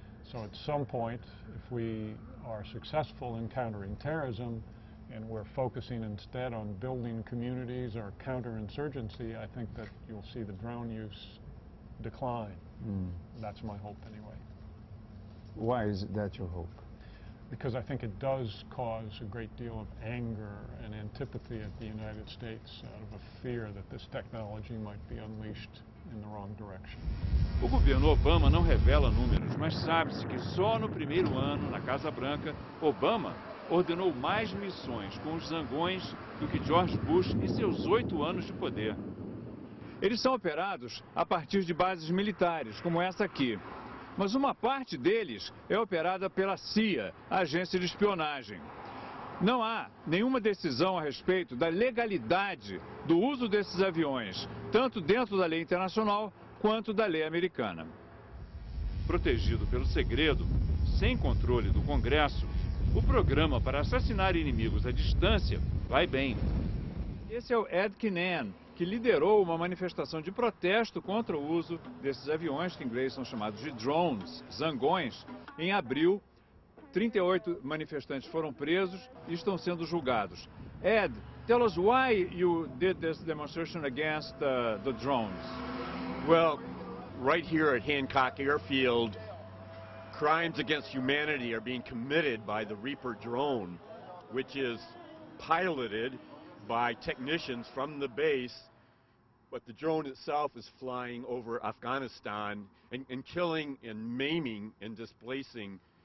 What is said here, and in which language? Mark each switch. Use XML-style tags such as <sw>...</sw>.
<en>So at some point, if we are successful in countering terrorism and we're focusing instead on building communities or counterinsurgency, I think that you'll see the drone use decline. That's my hope anyway. Why is that your hope? Because I think it does cause a great deal of anger and antipathy at the United States out of a fear that this technology might be unleashed in the wrong direction.</en> <pt>O governo Obama não revela números, mas sabe-se que só no primeiro ano, na Casa Branca, Obama ordenou mais missões com os zangões do que George Bush em seus 8 anos de poder. Eles são operados a partir de bases militares, como essa aqui. Mas uma parte deles é operada pela CIA, a agência de espionagem. Não há nenhuma decisão a respeito da legalidade do uso desses aviões, tanto dentro da lei internacional quanto da lei americana. Protegido pelo segredo, sem controle do Congresso, o programa para assassinar inimigos à distância vai bem. Esse é o Ed Kennan, que liderou uma manifestação de protesto contra o uso desses aviões, que em inglês são chamados de drones, zangões. Em abril, 38 manifestantes foram presos e estão sendo julgados.</pt> <en>Ed, tell us why you did this demonstration against the drones. Well, right here at Hancock Airfield, crimes against humanity are being committed by the Reaper drone, which is piloted by technicians from the base, but the drone itself is flying over Afghanistan and killing and maiming and displacing</en>